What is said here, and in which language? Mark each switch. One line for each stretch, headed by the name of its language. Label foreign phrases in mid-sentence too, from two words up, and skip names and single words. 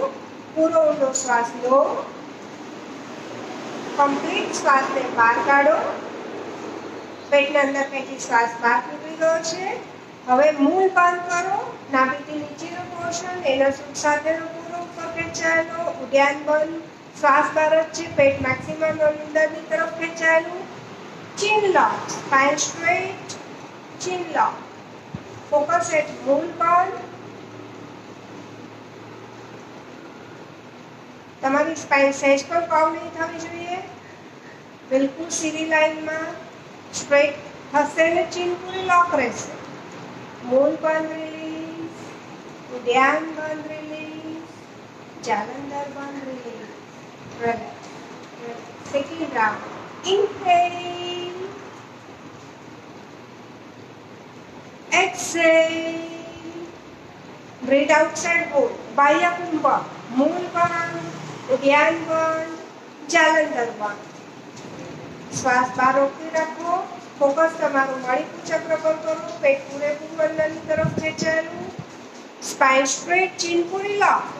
Gujarati: પૂરો ઊંડો શ્વાસ લો. કમ્પ્લીટ શ્વાસને બહાર કાઢો. પેટના અંદર પેટથી શ્વાસ બહાર નીકળી ગયો છે. હવે મૂળ બંધ કરો. નાભીથી નીચેનો પોર્શન એના સુખ સાથેનો પૂરો ઉપર ખેંચાયેલો. ઉદ્યાન બંધ, શ્વાસ બહાર જ છે. પેટ મેક્સિમમ અંદરની તરફ ખેંચાયેલું.
English: Chin lock, spine straight, chin lock. Focus at
Gujarati: મૂળ બંધ. તમારી સ્પાઇન સહેજ પણ કર્વ નહીં થવી જોઈએ. બિલકુલ સીધી લાઈનમાં સ્ટ્રેટ થશે અને ચીન પૂરી લોક રહેશે. મૂળ બંધ, રિલીઝ, ઉદ્યાન બંધ, રિલીઝ, જાલંધર બંધ,
English: release, relax. second round, inhale, exhale, breathe outside both.
Gujarati: બાહ્ય કુંભક, મૂળ બંધ, ઉદ્યાન બંધ, જાલંધર બંધ. શ્વાસ બહાર રોકી રાખો. ફોકસ તમારું મણિપુર ચક્ર પર કરો. પેટ પૂરેપૂરું અંદરની તરફ ખેંચાયેલું.
English: spine straight,
Gujarati: ચીન પૂરી લોક.